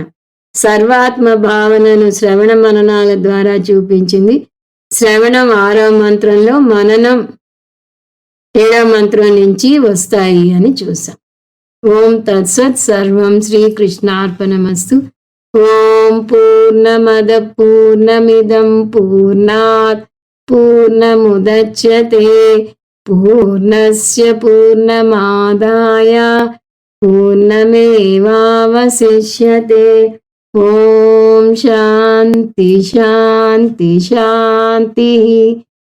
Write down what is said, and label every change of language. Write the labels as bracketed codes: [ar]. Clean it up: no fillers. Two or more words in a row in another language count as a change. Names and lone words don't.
[te] సర్వాత్మ భావనను శ్రవణ మననాల ద్వారా చూపించింది. శ్రవణం 6వ మంత్రంలో, మననం 7వ మంత్రం నుంచి వస్తాయి అని చూసాం. [sa] ఓం తత్సత్. సర్వం శ్రీకృష్ణార్పణమస్తు. ఓం పూర్ణమద పూర్ణమిదం పూర్ణాత్ పూర్ణముదచ్యతే పూర్ణస్య పూర్ణమాదాయ పూర్ణమేవావశిష్యతే. ఓం శాంతి శాంతి శాంతి.